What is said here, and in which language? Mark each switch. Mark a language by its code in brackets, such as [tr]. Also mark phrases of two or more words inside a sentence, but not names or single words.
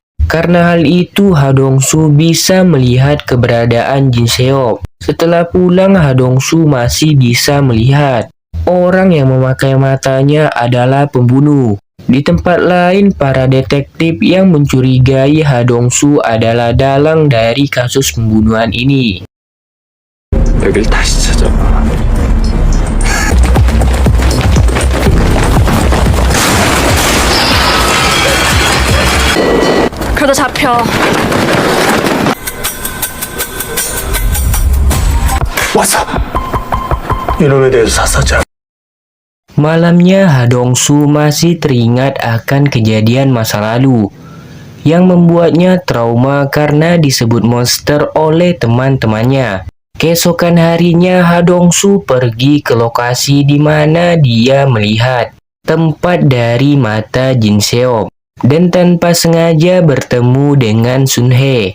[id] Karena hal itu, Ha Dong-soo bisa melihat keberadaan Jin Seop. Setelah pulang, Ha Dong-soo masih bisa melihat orang yang memakai matanya adalah pembunuh. Di tempat lain, para detektif yang mencurigai Ha Dong-soo adalah dalang dari kasus pembunuhan ini. [ko] 여길 다시 찾아봐. 그러다 잡혀. 왔어. 이놈에 대해서 샅샅이 [id] Malamnya, Ha Dong-soo masih teringat akan kejadian masa lalu yang membuatnya trauma karena disebut monster oleh teman-temannya. Keesokan harinya, Ha Dong-soo pergi ke lokasi di mana dia melihat tempat dari mata Jin Seop, dan tanpa sengaja bertemu dengan Sun Hye.